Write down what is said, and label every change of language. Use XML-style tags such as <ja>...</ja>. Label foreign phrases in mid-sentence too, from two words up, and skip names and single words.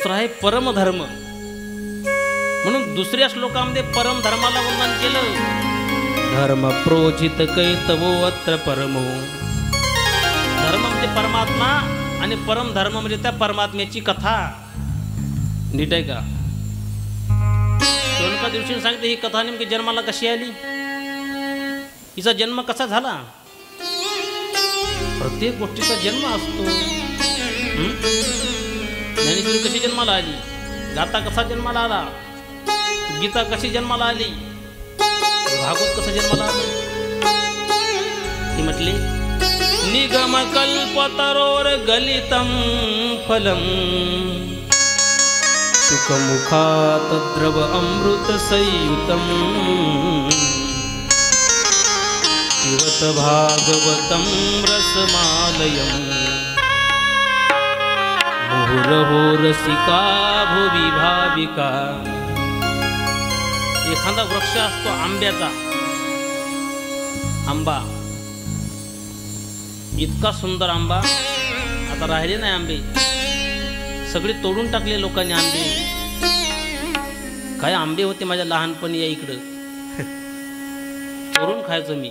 <mr>दुसरा आहे परमधर्म. दुसऱ्या श्लोकामध्ये परम धर्माला वंदन केलं.</mr> <sa>धर्म प्रोचित कैतवो अत्र परमो.</sa> <mr>धर्म म्हणजे परमात्मा आणि परम धर्म म्हणजे त्या परमात्म्याची कथा. नीट आहे का? एका दिवशी सांगते ही कथा नेमकी जन्माला कशी आली, हिचा जन्म कसा झाला. प्रत्येक गोष्टीचा जन्म असतो. ज्ञानेश्वरी कशी जन्माला आली, गाथा कसा जन्माला आला, गीता कशी जन्माला आली, भागवत कसं जन्माला आलं. ती म्हटली</mr> <sa>निगम कल्पतरोर गलितम फलम सुखमुखात द्रव अमृत संयुतम पिबत भागवतम रसमालयम मुहुरहो रसिका भुवि भाविका.</sa> <mr>एखादा वृक्ष असतो आंब्याचा, आंबा इतका सुंदर आंबा, आता राहिले नाही आंबे, सगळे तोडून टाकले लोकांनी आंबे. काय आंबे होते माझ्या लहानपणी, या इकडं चोरून खायचो मी.</mr>